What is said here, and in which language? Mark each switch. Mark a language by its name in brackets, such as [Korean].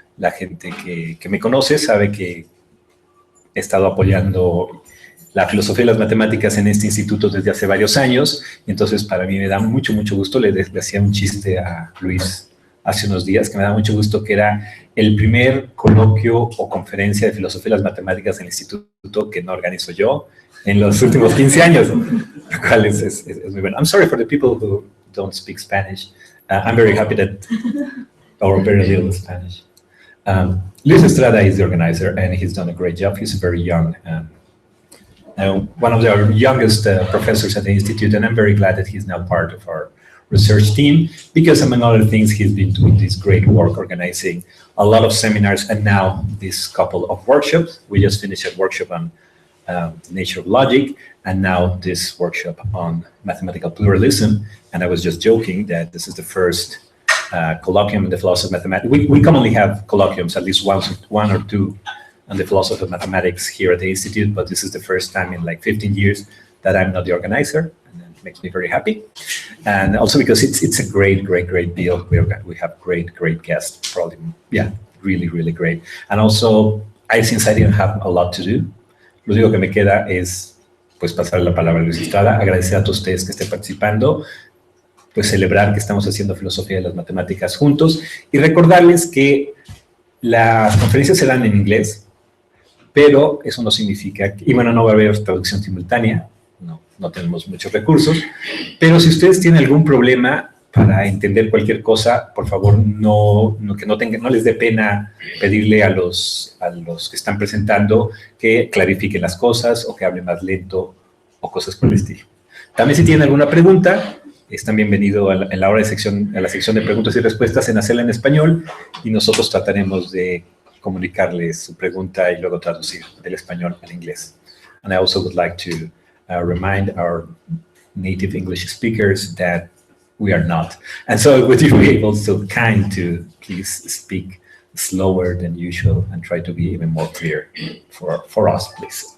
[Spanish] La gente que me conoce sabe que he estado apoyando la filosofía de las matemáticas en este instituto desde hace varios años, y entonces para mí me da mucho gusto. Le hacía un chiste a Luis hace unos días que me da mucho gusto, que era el primer coloquio o conferencia de filosofía de las matemáticas en el instituto que no organizo yo en los últimos 15 años, lo cual es muy bueno. [English] I'm sorry for the people who don't speak Spanish. I'm very happy that, or very little Spanish. Luis Estrada is the organizer, and he's done a great job. He's very young, one of our youngest professors at the Institute, and I'm very glad that he's now part of our research team, because among other things, he's been doing this great work organizing a lot of seminars, and now this couple of workshops. We just finished a workshop on the nature of logic, and now this workshop on mathematical pluralism. And I was just joking that this is the first colloquium in the philosophy of mathematics. We commonly have colloquiums, at least one or two, on the philosophy of mathematics here at the Institute, but this is the first time in like 15 years that I'm not the organizer, and it makes me very happy. And also because it's a great deal. We have great guests, probably, yeah, really great. And also, since I didn't have a lot to do, [Spanish] lo único que me queda es pues pasar la palabra a Luis Estrada, agradecer a todos ustedes que estén participando, pues celebrar que estamos haciendo filosofía de las matemáticas juntos y recordarles que las conferencias se dan en inglés, pero eso no significa, y bueno, no va a haber traducción simultánea, no tenemos muchos recursos, pero si ustedes tienen algún problema para entender cualquier cosa, por favor, no les dé pena pedirle a los que están presentando que clarifiquen las cosas o que hablen más lento o cosas por el estilo. También si tienen alguna pregunta, están bienvenidos a la sección de preguntas y respuestas en hacerla en español, y nosotros trataremos de comunicarles su pregunta y luego traducir del español al inglés. [English] And I also would like to remind our native English speakers that we are not. And so would you be able so kind to please speak slower than usual and try to be even more clear for us, please.